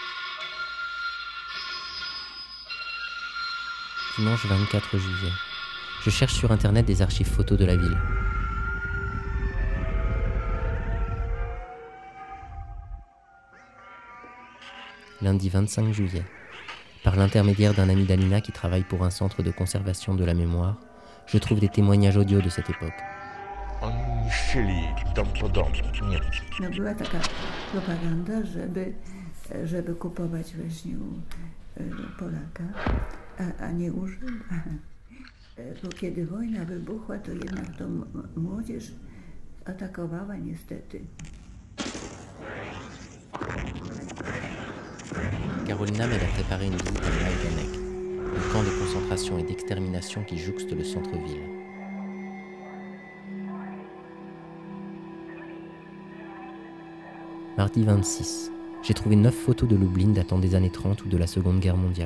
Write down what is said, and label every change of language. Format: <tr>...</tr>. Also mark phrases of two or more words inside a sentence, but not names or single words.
<fr>Dimanche 24 juillet, je cherche sur internet des archives photos de la ville. Lundi 25 juillet, par l'intermédiaire d'un ami d'Alina qui travaille pour un centre de conservation de la mémoire, je trouve des témoignages audio de cette époque.</fr> <pl>Oni niszczyli dom po domu. Nie. No była taka propaganda, żeby kupować właśnie u Polaka, a nie u Żyda. Bo kiedy wojna wybuchła, to jednak to młodzież atakowała niestety.</pl> <fr>Karolina m'aide à préparer une visite à Majdanek, le camp de concentration et d'extermination qui jouxte le centre-ville. Mardi 26, j'ai trouvé 9 photos de Lublin datant des années 30 ou de la Seconde Guerre mondiale.</fr>